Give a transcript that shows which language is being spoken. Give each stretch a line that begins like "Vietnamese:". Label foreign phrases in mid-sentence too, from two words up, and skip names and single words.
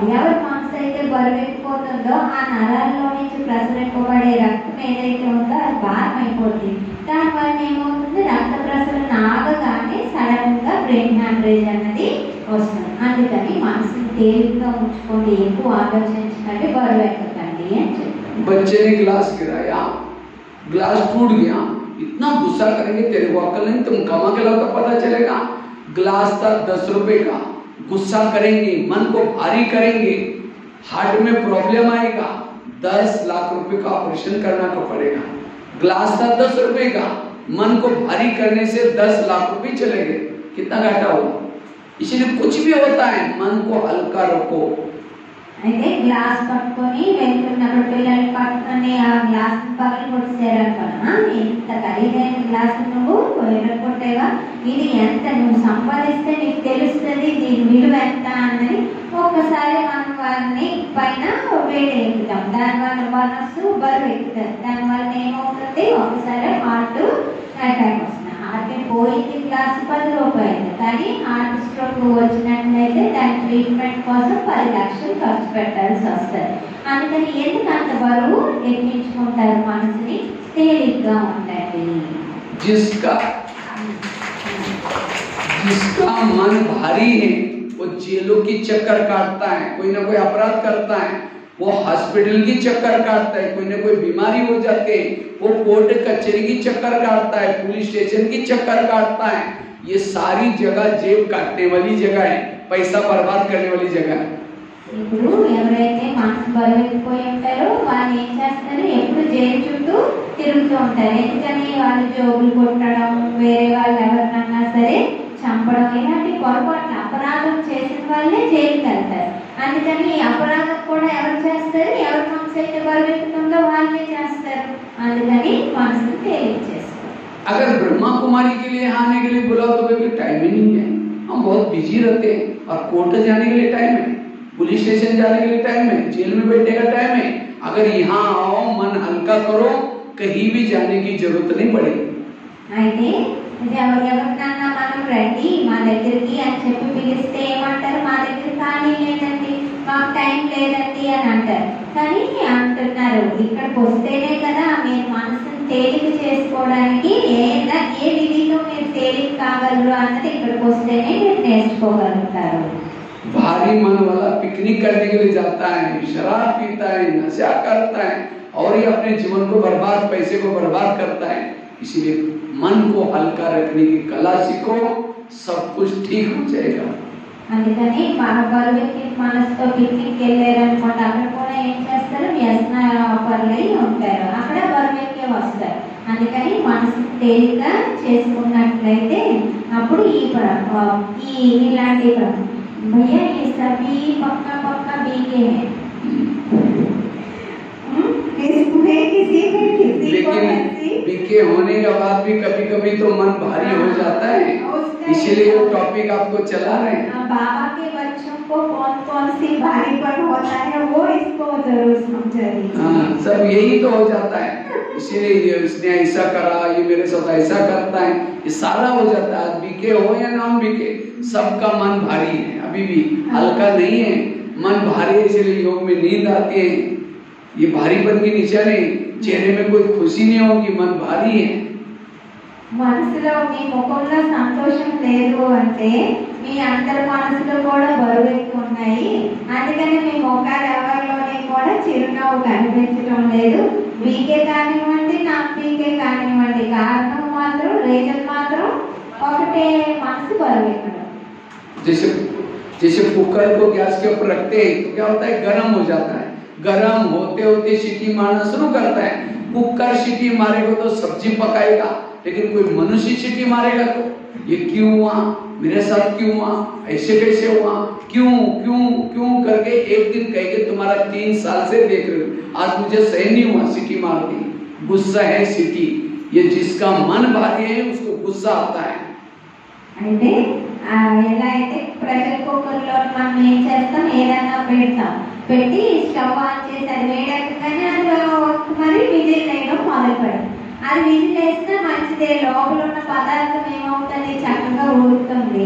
Telugu: ఎవరి మనసు అయితే బరువెక్కిపోతుందో ఆ నరాల్లో నుంచి ప్రసరింపబడే రక్తం ఏదైతే ఉందో అది భారం అయిపోతుంది. దానివల్ల ఏమవుతుంది, రక్త ప్రసరణ ఆగగానే సడన్ గా
English: brain hemorrhage
Telugu: అన్నది వస్తుంది. అందుకని మనసుని తేలిగ్గా ఉంచుకోండి, ఎక్కువ ఆలోచించకండి, బరువెక్కకండి అని చెప్తాను.
Hindi: बच्चे ने ग्लास गिराया, ग्लास टूट गया, इतना गुस्सा करेंगे, तेरे को अकल नहीं, तुम कमा के लाओ तो पता चलेगा। ग्लास था 10 रुपए का, गुस्सा करेंगे, मन को भारी करेंगे, हार्ट में प्रॉब्लम आएगा, 10 लाख रुपए का ऑपरेशन करना को पड़ेगा। ग्लास था 10 रुपए का, मन को भारी करने से 10 लाख रुपए चले गए, कितना घाटा हुआ। इसलिए कुछ भी होता है मन को हल्का रखो।
Telugu: అయితే గ్లాస్ పట్టుకొని వెళ్తున్నప్పుడు పిల్లలు పట్టుకొని ఆ గ్లాస్ పగలు కొట్టేసారనుకున్నా, ఇంత ఖరీదైన గ్లాస్ నువ్వు కొట్టేవా, ఇది ఎంత నువ్వు సంపాదిస్తే నీకు తెలుస్తుంది దీని విలువ ఎంత అన్నది ఒక్కసారి మనం వారిని పైన వేడి ఎక్కుతాం. దానివల్ల మనసు బరువు ఎక్కుతుంది. దానివల్ల ఏమవుతుంది, ఒకసారి
English: heart attack
Telugu: వస్తుంది. హార్ట్ పోయింది గ్లాస్ 10 రూపాయలు, కానీ
English: heart stroke
Telugu: వచ్చినట్లయితే దాని ట్రీట్మెంట్ కోసం 10 లక్షలు ఖర్చు పెట్టాల్సి వస్తుంది. అందుకని ఎందుకు అంత బరువు ఎక్కించుకుంటారు, మనసుని తేలిగ్గా ఉండండి.
Hindi: जिसका मन भारी है वो जेलों की चक्कर काटता है, कोई ना कोई अपराध करता है, वो हॉस्पिटल की चक्कर काटता है, कोई ना कोई बीमारी हो जाते है, वो कोर्ट कचहरी की चक्कर काटता है,
English: police station
Hindi: की चक्कर काटता है। ये सारी जगह जेब काटने वाली जगह है, पैसा बर्बाद करने वाली जगह है।
Telugu: ఇప్పుడు ఎవరైతే మనసు బరువెక్కిపోయి ఉంటారో వాళ్ళు ఏం చేస్తారు, ఎప్పుడు జైలు చుట్టూ తిరుగుతూ ఉంటారు. ఎందుకని వాళ్ళు జోబులు కొట్టడం, వేరే వాళ్ళు ఎవరినన్నా సరే చంపడం, ఇలాంటి పొరపాట్లు అపరాధం చేసిన వాళ్ళే జైలుకి వెళ్తారు. అందుకని ఈ అపరాధం కూడా ఎవరు చేస్తారు, ఎవరి మనసు అయితే బరువెక్కుతుందో వాళ్ళే చేస్తారు. అందుకని మనసును తేలిక చేస్తారు.
Hindi: अगर ब्रह्मा कुमारी के लिए आने के लिए बुलाओ तो कोई टाइम ही नहीं है, हम बहुत बिजी रहते हैं, और कोर्ट जाने के लिए टाइम है,
English: police station
Hindi: जाने के लिए टाइम है, जेल में बैठने का टाइम है। अगर यहाँ आओ, मन हल्का करो, कहीं भी जाने की जरूरत नहीं पड़ेगी।
Telugu: అయితే ఎవరికన్నా మనం రండి మా దగ్గరికి అని చెప్పి పిలిస్తే ఏమంటారు, మా దగ్గర ఖాళీ లేదండి, మాకు టైం లేదండి అని అంటారు. కానీ అంటున్నారు, ఇక్కడికి వస్తేనే కదా మీరు మనసుని తేలిక చేసుకోవడానికి ఏ విధిలో మీరు తేలిక కాగలరు అన్నది ఇక్కడికి వస్తేనే మీరు నేర్చుకోగలుగుతారు.
Hindi: भारी मन वाला पिकनिक करने के लिए जाता है, शराब पीता है, नशा करता है, और ये अपने जीवन को बर्बाद, पैसे को बर्बाद करता है। इसीलिए मन को हल्का रखने की कला सीखो, सब कुछ ठीक हो जाएगा।
Telugu: అందుకని బరువెక్కి మనసుతో పిక్నిక్ వెళ్ళారనుకోండి, అక్కడ కూడా ఏం చేస్తారు, వ్యసన పరులై ఉంటారు, అక్కడ బరువెక్కే వస్తారు. అందుకని మనసు తేలిక చేసుకున్నట్లయితే అప్పుడు ఇలాంటి
Hindi: भैया ये सभी पक्का पक्का बीके हैं। लेकिन बीके होने के बाद भी कभी कभी तो मन भारी हो जाता है, इसलिए वो टॉपिक आपको चला रहे हैं। बाबा के बच्चों को कौन कौन सी भारीपन होता है वो इसको जरूर समझाइए। हाँ, सब यही तो हो जाता है, इसीलिए इसने ऐसा करा, ये मेरे साथ ऐसा करता है, ये सारा हो जाता है। बीके हो या
English: non BK,
Hindi: सबका मन भारी है, अभी भी हल्का नहीं है, मन भारी है, इसलिए योग में नींद आती है। ये भारीपन की निशानी, चेहरे में कोई खुशी नहीं होगी, मन भारी है।
Telugu: మనసులో మీ ముఖంలో సంతోషం లేదు అంటే మీ అందరి మనసులో కూడా బరువు ఎక్కువ ఉన్నాయి. అందుకని మీ ముఖాలు ఎవరిలోనే కూడా చిరునవ్వు కనిపించడం లేదు. వీకే కానివ్వండి,
English: non BK
Telugu: కానివ్వండి, కారణం మాత్రం రీజన్ మాత్రం ఒకటే, మనసు బరువు ఎక్కడం.
Hindi: जैसे कुकर को गैस के ऊपर रखते हैं तो क्या होता है, गर्म हो जाता है, गर्म होते होते सीटी मारना शुरू करता है, कुकर सीटी मारेगा तो सब्जी पकाएगा, लेकिन कोई मनुष्य सीटी मारेगा तो ये क्यों हुआ, मेरे साथ क्यों हुआ, ऐसे कैसे हुआ, क्यों क्यों क्यों करके एक दिन कहेंगे तुम्हारा 3 साल से देख रहे हो, आज मुझे सहन नहीं हुआ सीटी मार दी। गुस्सा है सीटी, ये जिसका मन भारी है उसको गुस्सा आता है।
Telugu: అంటే ఎలా అయితే
English: pressure cooker
Telugu: మనం ఏం చేస్తాం, ఏదైనా పెట్టి
English: stove on
Telugu: చేసి అది వేడెక్కగానే అది మరి విజిల్ వేయడం మొదలు పెడతాం. అది విజిల్ వేస్తే మంచిదే, లోపల ఉన్న పదార్థం ఏమవుతుంది, చక్కగా ఉడుకుతుంది.